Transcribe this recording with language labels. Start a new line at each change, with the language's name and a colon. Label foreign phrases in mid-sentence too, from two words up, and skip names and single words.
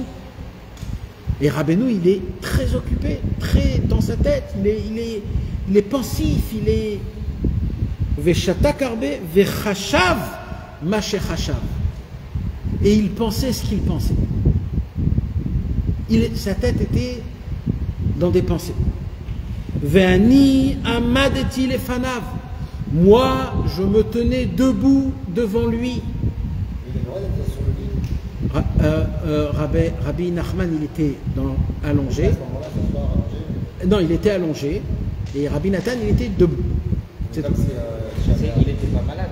French: Et Rabbeinu, il est très occupé, très dans sa tête. Il est pensif, il est...
Hebrew: ושהה הרבה וחשב מה שחשב.
French: Et il pensait ce qu'il pensait. Sa tête était dans des pensées.
Hebrew: ואני עמדתי לפניו.
French: Moi, je me tenais debout devant lui. Rabbi Nachman, il était allongé. Non, il était allongé. Et Rabbi Nathan, il était debout. Il n'était pas malade.